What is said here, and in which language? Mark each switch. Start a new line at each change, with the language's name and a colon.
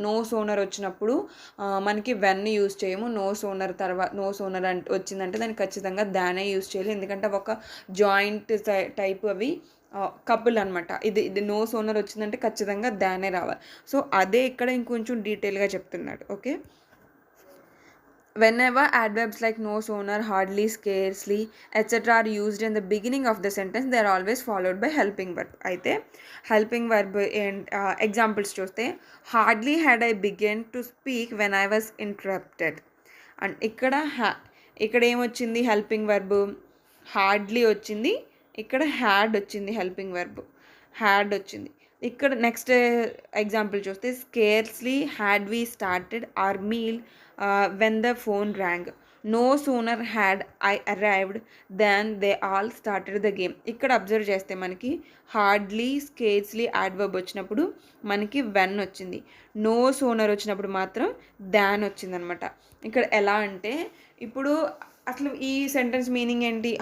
Telugu: No sooner వచ్చినప్పుడు మనకి when use చేయము. నో సోనర్ అంటే వచ్చిందంటే దానికి ఖచ్చితంగా దానే యూజ్ చేయాలి, ఎందుకంటే ఒక జాయింట్ టైప్ అవి కపుల్ అనమాట. ఇది నో సోనర్ వచ్చిందంటే ఖచ్చితంగా దానే రావాలి. సో అదే ఇక్కడ ఇంకొంచెం డీటెయిల్గా చెప్తున్నాడు.
English: Okay, whenever adverbs like no sooner, hardly, scarcely, etc. are used in the beginning of the sentence, they are always followed by helping verb. అయితే helping verb examples చూస్తే hardly had I begun to speak when I was interrupted.
Telugu: And ఇక్కడ ఏమొచ్చింది helping verb, hardly వచ్చింది, ఇక్కడ had వచ్చింది, helping verb had వచ్చింది. ఇక్కడ next example చూస్తే
English: Scarcely had we started our meal when the phone rang. No sooner had I arrived than they all started the game.
Telugu: ఇక్కడ observe చేస్తే మనకి hardly, scarcely adverb వచ్చినప్పుడు మనకి when వచ్చింది. No sooner వచ్చినప్పుడు మాత్రం దాన్ వచ్చింది అనమాట. ఇక్కడ ఎలా అంటే ఇప్పుడు అసలు ఈ సెంటెన్స్ మీనింగ్ ఏంటి?